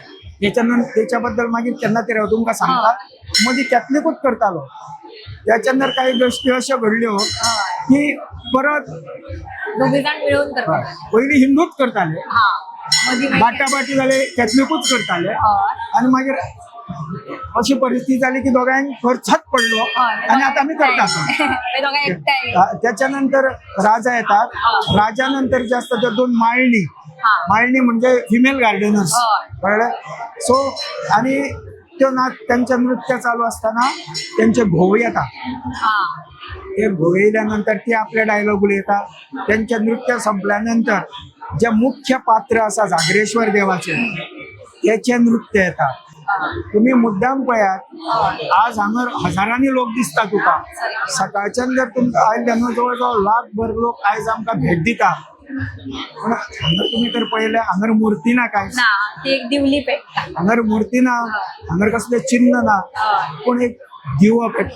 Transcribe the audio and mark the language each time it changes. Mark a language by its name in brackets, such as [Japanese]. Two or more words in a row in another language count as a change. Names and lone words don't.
[Konkani] त्याच्या बद्दल मागीर केन्ना तरी हांव तुमकां सांगता मदीं कॅथलिकूच करतालो. त्याच्यानंतर काही गोष्टी अशा घडल्यो हय. की परत दोघे जाण मिळून करतात. पयलीं हिंदूच करताले हा मदी बाटाबाटी जाले कॅथलिकूच करताले हय. आणि मागीर अशी परिस्थिती जाली की दोघांक खर्चात पडलो आणि आता आम्ही करतात. ते दोघे एकटाय. [Marathi] त्याच्यानंतर राजा येतात. राजानंतर जे असतात ते दोन माळणी. [Konkani] हा. [Marathi] माळणी म्हणजे [English] female gardeners [Konkani] हय. [Marathi] कळलं. सो आणि तो नाच त्यांचं नृत्य चालू असताना त्यांचे घोव येतात. [Konkani] हा. ते घोव येयल्यानंतर ते आपले डायलॉग उलयतात. त्यांचे नृत्य संपल्यानंतर जे मुख्य पात्र असा जागरेश्वर देवाचे त्याचे नृत्य येतात. तुम्ही मुद्दाम पळयात आज हांगा हजारांनी लोक दिसता तुका. सकाळच्यान जर तुमकां आयज तेन्ना जवळ जवळ लाखभर लोक आयज आमकां भेट दिता. पण हांगा तुम्ही तर पळयलें हांगर मुर्ती ना काय. ना ती एक दिवली पेटता. हांगर मुर्ती ना हांगर कसले चिन्ह ना पूण एक दिवो पेटता.